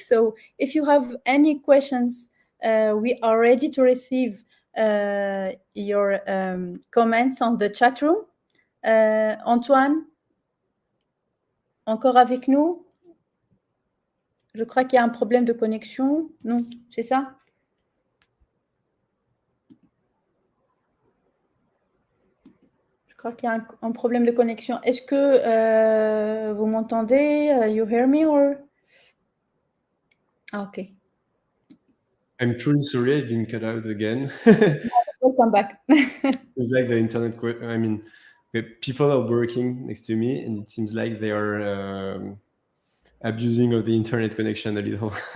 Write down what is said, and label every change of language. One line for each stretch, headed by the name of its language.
English: So if you have any questions, we are ready to receive your comments on the chat room.
French: Antoine, encore avec nous? Je crois qu'il y a un problème de connexion. Non, c'est ça? Je crois qu'il y a un problème de connexion. Est-ce que vous m'entendez?
English: You hear me or? Okay. I'm truly sorry, I've been cut out again. Welcome back. It's like the internet. I mean, people are working next to me, and it seems like they are abusing of the internet connection a little.